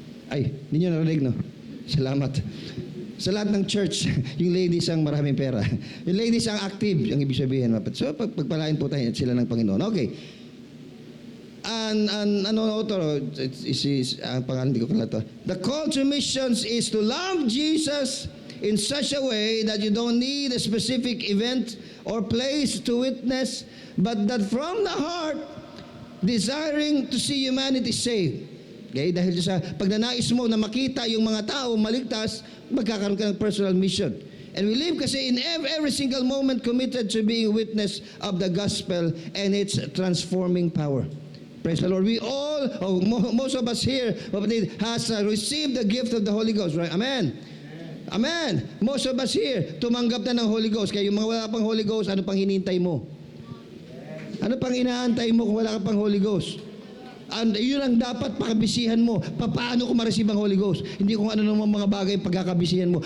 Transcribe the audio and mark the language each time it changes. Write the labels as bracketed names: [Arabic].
[Filipino] Ay, hindi nyo narinig, no? Salamat. Sa lahat ng church, yung ladies ang maraming pera. Yung ladies ang active, ang ibig sabihin. So, pagpalain po tayo sila ng Panginoon. Okay. Ano ito? Ang pangalan, hindi ko kala ito. [English] The call to missions is to love Jesus in such a way that you don't need a specific event or place to witness, but that from the heart, desiring to see humanity saved. Okay? [Filipino] Dahil sa pagnanais mo na makita yung mga tao maligtas, magkakaroon ka ng personal mission. [English] And we live kasi in every single moment committed to being a witness of the gospel and its transforming power. Praise the Lord. We all, most of us here, has received the gift of the Holy Ghost, right? Amen. Amen. Most of us here, [Filipino] tumanggap na ng Holy Ghost. Kaya yung mga wala pang Holy Ghost, ano pang hinintay mo? Ano pang inaantay mo kung wala ka pang Holy Ghost? And yun ang dapat pakabisihan mo. Paano ko ma-receive ang Holy Ghost? Hindi kung ano naman mga bagay pagkakabisihan mo.